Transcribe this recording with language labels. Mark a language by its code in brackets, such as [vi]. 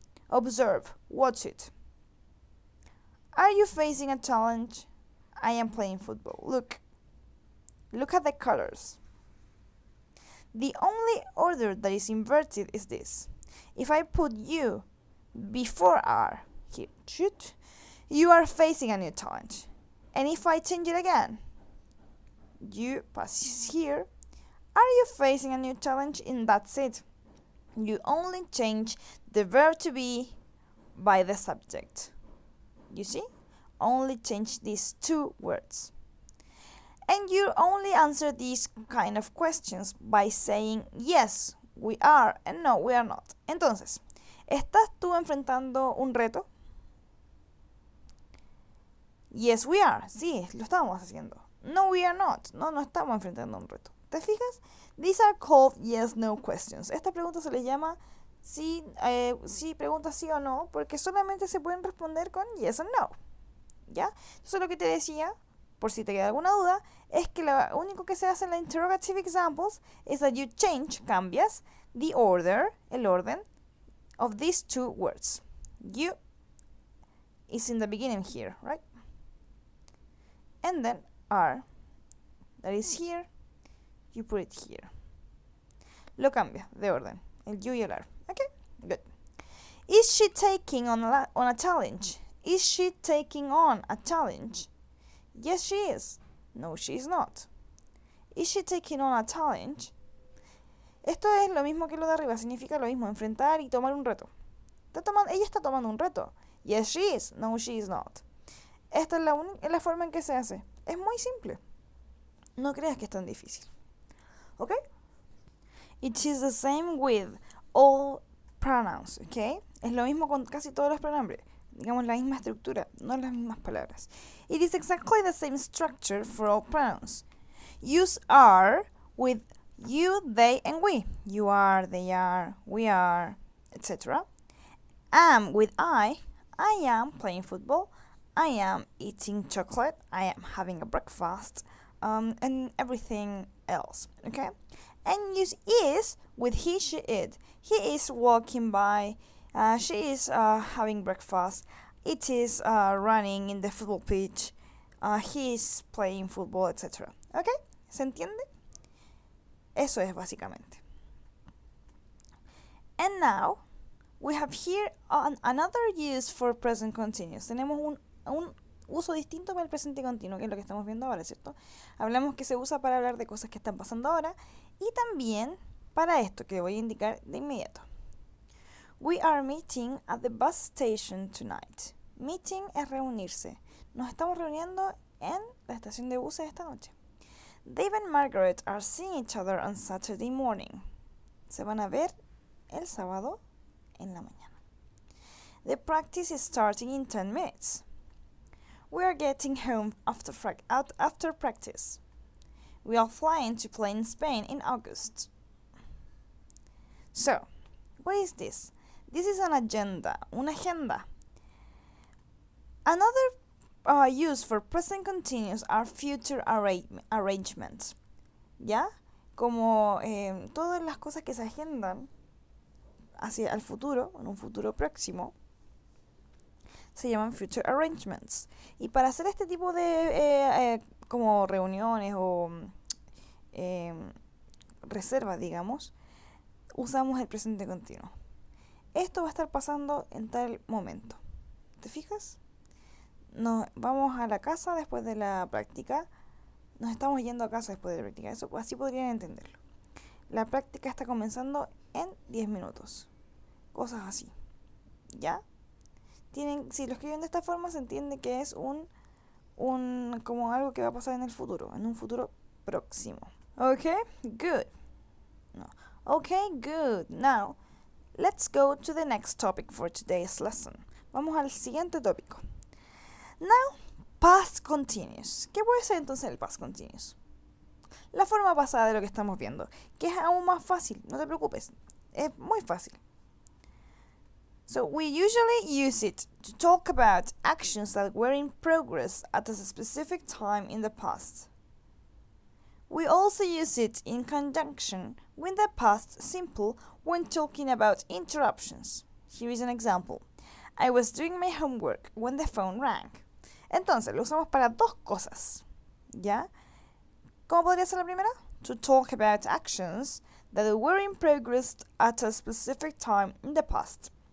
[en] Observe. Watch it. Are you facing a challenge? I am playing football. Look. Look at the colors. The only order that is inverted is this. If I put you before are here, shoot, you are facing a new challenge. And if I change it again, you pass here, are you facing a new challenge? And that's it. You only change the verb to be by the subject. You see? Only change these two words. And you only answer these kind of questions by saying yes, we are, and no, we are not. [es] Entonces, ¿estás tú enfrentando un reto? [en] Yes, we are. [es] Sí, lo estamos haciendo. [en] No, we are not. [es] No, no estamos enfrentando un reto. ¿Te fijas? [en] These are called yes-no questions. [es] Esta pregunta se le llama sí, pregunta sí o no, porque solamente se pueden responder con yes o no. ¿Ya? Entonces lo que te decía, por si te queda alguna duda, es que lo único que se hace en la [en] interrogative examples [es] es [en] that you change, [es] cambias, [en] the order, [es] el orden, [en] of these two words. You is in the beginning here, right? And then are, that is here, you put it here. [es] Lo cambia de orden, [en] el you y el are. Okay, good. Is she taking on a challenge? Is she taking on a challenge? Yes, she is. No, she is not. Is she taking on a challenge? [es] Esto es lo mismo que lo de arriba, significa lo mismo, enfrentar y tomar un reto. Ella está tomando un reto. [en] Yes, she is. No, she is not. [es] Esta es la forma en que se hace. Es muy simple. No creas que es tan difícil. ¿Ok? [en] It is the same with all pronouns. ¿Ok? [es] Es lo mismo con casi todos los pronombres. Digamos la misma estructura, no las mismas palabras. [en] It is exactly the same structure for all pronouns. Use are with you, they, and we. You are, they are, we are, etc. Am with I am playing football, I am eating chocolate, I am having a breakfast, and everything else, okay? And use is with he, she, it. He is walking by, she is having breakfast, it is running in the football pitch, he is playing football, etc. Okay? [es] ¿Se entiende? Eso es básicamente. [en] And now, we have here another use for present continuous. [es] Tenemos un uso distinto para el presente continuo, que es lo que estamos viendo ahora, ¿cierto? Hablamos que se usa para hablar de cosas que están pasando ahora y también para esto que voy a indicar de inmediato. [en] We are meeting at the bus station tonight. [es] Meeting es reunirse. Nos estamos reuniendo en la estación de buses esta noche. [en] Dave and Margaret are seeing each other on Saturday morning. [es] Se van a ver el sábado en la mañana. [en] The practice is starting in 10 minutes. We are getting home after practice. We are flying to play in Spain in August. So, what is this? This is an agenda, una agenda. Another use for present continuous are future arrangements. ¿Ya? [es] Como todas las cosas que se agendan hacia el futuro, en un futuro próximo, se llaman future arrangements. Y para hacer este tipo de como reuniones o reservas, digamos, usamos el presente continuo. Esto va a estar pasando en tal momento. ¿Te fijas? Nos vamos a la casa después de la práctica. Nos estamos yendo a casa después de la práctica. Eso, así podrían entenderlo. La práctica está comenzando en 10 minutos. Cosas así. ¿Ya? Si lo escriben de esta forma, se entiende que es como algo que va a pasar en el futuro, en un futuro próximo. [en] Okay, good. No. Okay, good. Now, let's go to the next topic for today's lesson. [es] Vamos al siguiente tópico. [en] Now, past continuous. [es] ¿Qué puede ser entonces el past continuous? La forma pasada de lo que estamos viendo, que es aún más fácil, no te preocupes, es muy fácil. [en] So we usually use it to talk about actions that were in progress at a specific time in the past. We also use it in conjunction with the past simple when talking about interruptions. Here is an example. I was doing my homework when the phone rang. [es] Entonces, lo usamos para dos cosas, ¿ya? ¿Cómo podría ser la primera? [en] To talk about actions that were in progress at a specific time in the past.